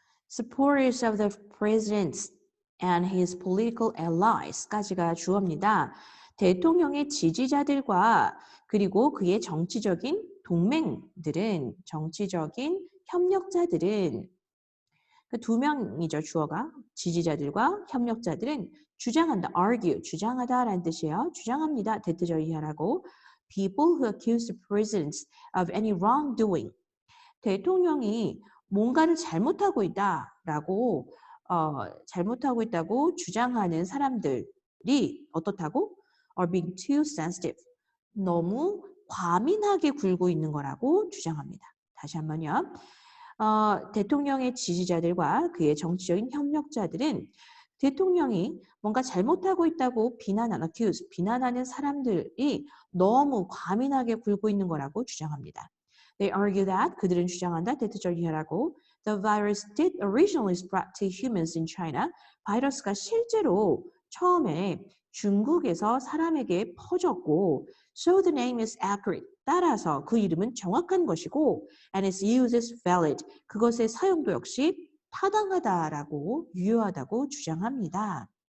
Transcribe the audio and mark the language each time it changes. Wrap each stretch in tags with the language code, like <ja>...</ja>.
<en>Supporters of the president and his political allies까지가</en> <ko>주어입니다. 대통령의 지지자들과 그리고 그의 정치적인 동맹들은 정치적인 협력자들은 두 명이죠, 주어가. 지지자들과 협력자들은 주장한다, argue, 주장하다라는 뜻이에요. 주장합니다, 대체적이하라고.</ko> <en>People who accuse the president of any wrongdoing.</en> <ko>대통령이 뭔가를 잘못하고 있다라고 잘못하고 있다고 주장하는 사람들이 어떻다고?</ko> <en>Are being too sensitive.</en> <ko>너무 과민하게 굴고 있는 거라고 주장합니다. 다시 한번요. 대통령의 지지자들과 그의 정치적인 협력자들은 대통령이 뭔가 잘못하고 있다고 비난하는 사람들이 너무 과민하게 굴고 있는 거라고 주장합니다.</ko> <en>They argue that</en> <ko>그들은 주장한다. 대체적이라고</ko> <en>the virus did originally spread to humans in China.</en> <ko>바이러스가 실제로 처음에 중국에서 사람에게 퍼졌고</ko> <en>so the name is accurate.</en> <ko>따라서 그 이름은 정확한 것이고</ko> <en>and its use is valid.</en> <ko>그것의 사용도 역시 타당하다라고 유효하다고 주장합니다.</ko>